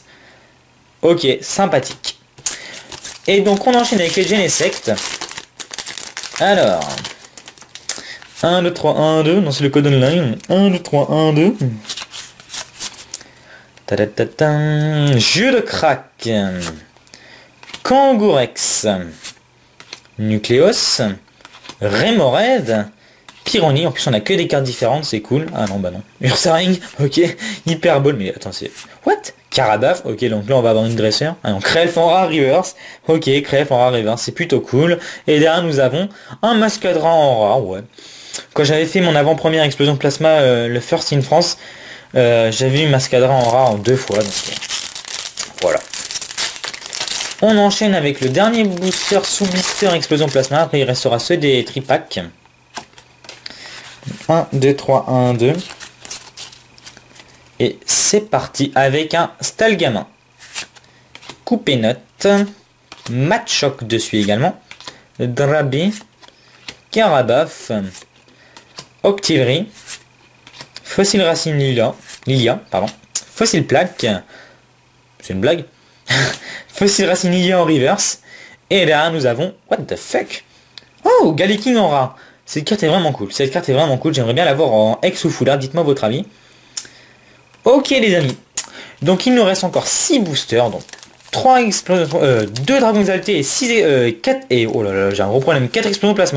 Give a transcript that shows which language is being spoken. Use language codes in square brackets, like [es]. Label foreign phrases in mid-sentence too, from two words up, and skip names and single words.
[fr] Ok, sympathique. Et donc on enchaîne avec les Genesect. Alors... 1, 2, 3, 1, 2. Non, c'est le code online. 1, 2, 3, 1, 2. Jeu de crack. Kangourex. Nucléos. Rémoraid. Pyroni. En plus on a que des cartes différentes, c'est cool. Ah non, bah non. Ursaring. Ok. Hyperball. Mais attends, c'est... What? Carabaf. Ok, donc là on va avoir une dresseur. Ah non, Crelf en [en] rare reverse. [fr] Ok, Crelf en [en] rare reverse. [fr] C'est plutôt cool. Et derrière nous avons un Mascadra en rare. Ouais. Quand j'avais fait mon avant-première explosion de plasma, le [en] first in France, [fr] j'avais eu Mascadra en rare en 2 fois. Donc, voilà. On enchaîne avec le dernier booster sous blister explosion plasma. Après il restera ceux des tripacks. 1, 2, 3, 1, 2. Et c'est parti avec un Stalgamin. Coupé note. Matchoc dessus également. Drabi. Carabaf. Octillerie. Fossile Racine Lilia, pardon. Fossile Plaque. C'est une blague. Fossile Racine Lilia en reverse. Et là nous avons... [en] What the fuck? [fr] Oh, Galiking en rare. Cette carte est vraiment cool. Cette carte est vraiment cool. J'aimerais bien l'avoir en X ou Foulard. Dites-moi votre avis. Ok les amis. Donc il nous reste encore 6 boosters. Donc 3 explosions, 2 dragons exaltés et 6 4 et oh là là, j'ai un gros problème, 4 explosions plasma.